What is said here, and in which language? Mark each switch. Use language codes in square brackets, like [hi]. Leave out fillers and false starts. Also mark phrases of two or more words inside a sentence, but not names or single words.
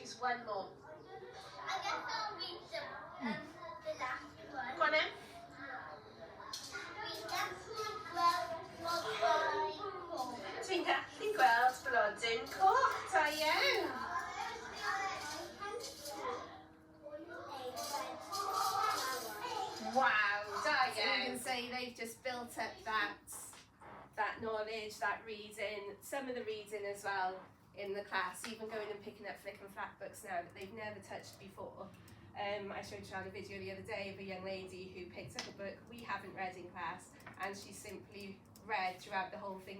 [en] one more. I guess I'll read the last one. Go on then. [cy] Dwi'n gallu gweld blodyn coch, da iawn. Wow, da [en] So you [cy] iawn. [en] can say they've just built up that knowledge, that reading, some of the reading as well in the class, even going and picking up flick and flap books now that they've never touched before. I showed Sian a video the other day of a young lady who picked up a book we haven't read in class, and she simply read throughout the whole thing.